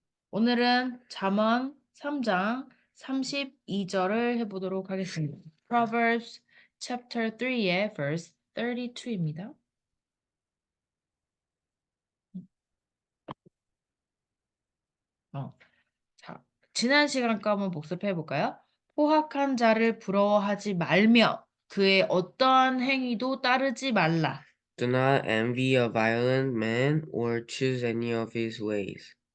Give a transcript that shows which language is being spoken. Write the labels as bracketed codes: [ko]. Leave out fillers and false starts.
[ko] 오늘은 잠언 3장 32절을 해보도록 하겠습니다. [en] Proverbs chapter 3의 verse 32입니다. [ko] 자, 지난 시간 거 한번 복습해 볼까요? 포학한 자를 부러워하지 말며 그의 어떠한 행위도 따르지 말라. [en] Do not envy a violent man or choose any of his ways.